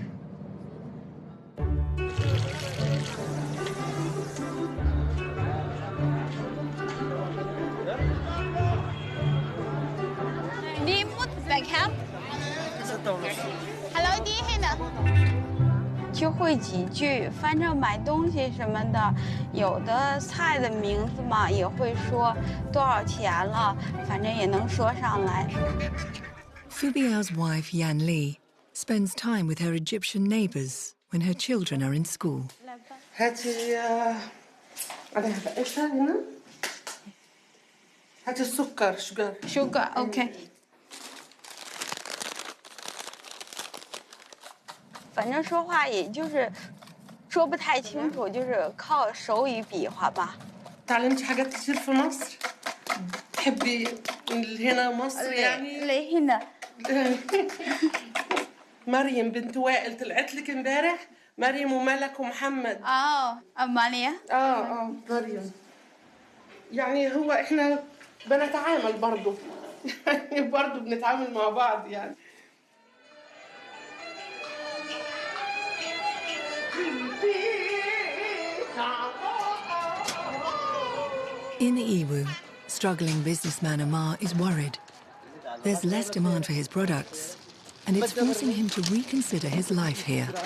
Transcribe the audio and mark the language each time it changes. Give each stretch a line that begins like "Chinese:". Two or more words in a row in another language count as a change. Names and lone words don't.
Chinese: 你不在看 ？Hello， 你好呢？就会几句，反正买东西什么的，有的菜的名字嘛也会说多少钱了，反正也能说上来。
English: Fubiao's wife Yan Li spends time with her Egyptian neighbors when her children are in school.
Arabic: هاتي عليها بقيت هنا هاتي السكر
English: sugar OK。
Chinese: 反正说话也就是说不太清楚，就是靠手语比划吧。
Arabic: تعلمتي حاجات كتير في مصر؟ تحبي اللي هنا مصر يعني؟ اللي هنا مريم بنت وائل طلعت لك امبارح، مريم وملك ومحمد. أماليا. مريم. يعني هو احنا بنتعامل برضه يعني برضه بنتعامل مع بعض يعني.
English: In Yiwu, struggling businessman Ammar is worried. There's less demand for his products, and it's forcing him to reconsider his life here.